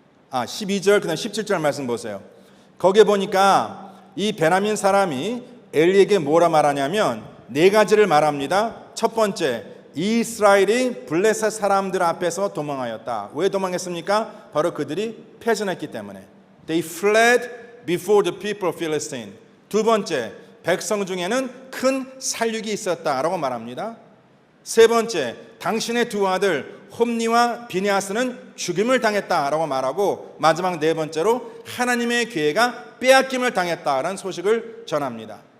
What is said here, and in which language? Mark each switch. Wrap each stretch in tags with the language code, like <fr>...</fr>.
<ko>12절 그다음 17절 말씀 보세요. 거기에 보니까 이 베냐민 사람이 엘리에게 뭐라 말하냐면 네 가지를 말합니다. 첫 번째, 이스라엘이 블레셋 사람들 앞에서 도망하였다. 왜 도망했습니까? 바로 그들이 패전했기 때문에.</ko> <en>They fled before the people of Philistine.</en> <ko>두 번째, 백성 중에는 큰 살육이 있었다라고 말합니다. 세 번째, 당신의 두 아들 홈니와 비니아스는 죽임을 당했다라고 말하고, 마지막 네 번째로 하나님의 기회가 빼앗김을 당했다라는 소식을 전합니다.</ko>